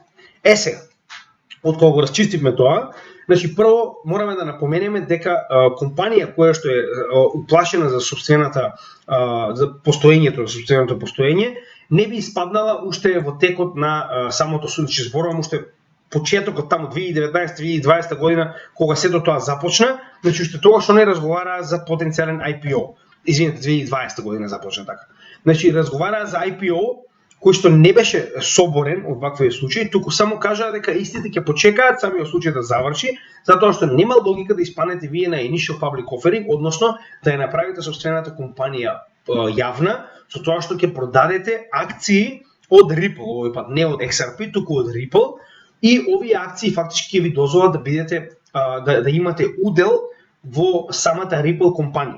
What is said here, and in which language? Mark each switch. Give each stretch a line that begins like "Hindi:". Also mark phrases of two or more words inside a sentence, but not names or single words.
Macedonian: Сега, од кога го расчистивме тоа, значи прво мораме да напоменеме дека компанија која што е уплашена за сопствената за постоењето, за сопственото постоење, не би испаднала уште во текот на самото суд, че зборувам уште почетокот таму 2019-2020 година кога сето тоа започна, значи уште тогаш не разговараа за потенцијален IPO. Извинете, 2020 година започна така. Значи разговараа за IPO кој што не беше соборен од вакви случаи, туку само кажа дека истите ќе почекаат самиот случај да заврши, затоа што нема логика да испаднете вие на
English: initial public offering,
Macedonian: односно да ја направите сопствената компанија јавна, со тоа што ќе продадете акции од Ripple, овој пат не од XRP, туку од Ripple, и овие акции фактички ќе ви дозволат да бидете да имате удел во самата Ripple компанија.